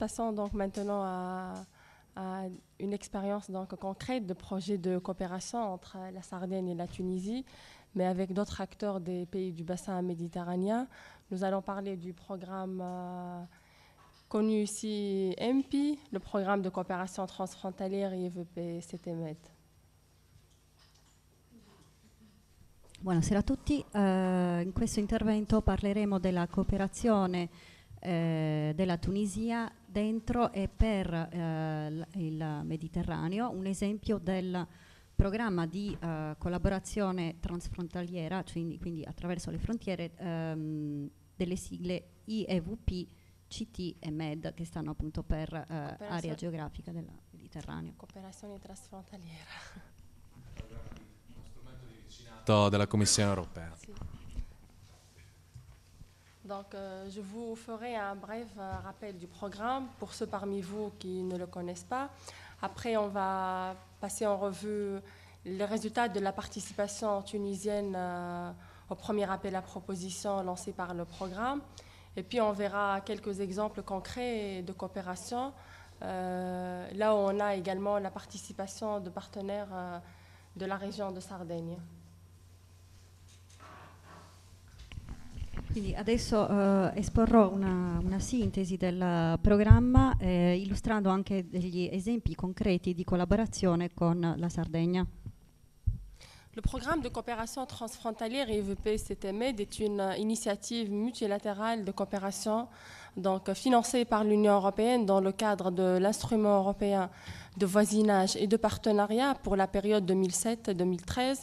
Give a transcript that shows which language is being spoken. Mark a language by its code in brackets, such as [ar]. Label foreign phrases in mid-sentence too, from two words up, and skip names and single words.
[fr] Passons donc maintenant à une expérience donc concrète de projet de coopération entre la Sardaigne et la Tunisie, mais avec d'autres acteurs des pays du bassin méditerranéen. Nous allons parler du programme connu ici MP, le programme de coopération transfrontalière IVP CTMED. [it] Buonasera a tutti, in questo intervento parleremo della cooperazione della Tunisia dentro e per il Mediterraneo, un esempio del programma di collaborazione transfrontaliera, quindi attraverso le frontiere, delle sigle IEVP, CT e MED, che stanno appunto per area geografica del Mediterraneo. [fr] Coopération transfrontalière. [it] Della Commissione Europea. [fr] Donc, je vous ferai un bref rappel du programme pour ceux parmi vous qui ne le connaissent pas. Après, on va passer en revue les résultats de la participation tunisienne au premier appel à proposition lancé par le programme. Et puis, on verra quelques exemples concrets de coopération, là où on a également la participation de partenaires de la région de Sardaigne. [it] Quindi adesso esporrò una sintesi del programma, illustrando anche degli esempi concreti di collaborazione con la Sardegna. [fr] Le programme de coopération transfrontalière IVP-CTMED est une initiative multilatérale de coopération donc, financée par l'Union européenne dans le cadre de l'instrument européen de voisinage et de partenariat pour la période 2007-2013.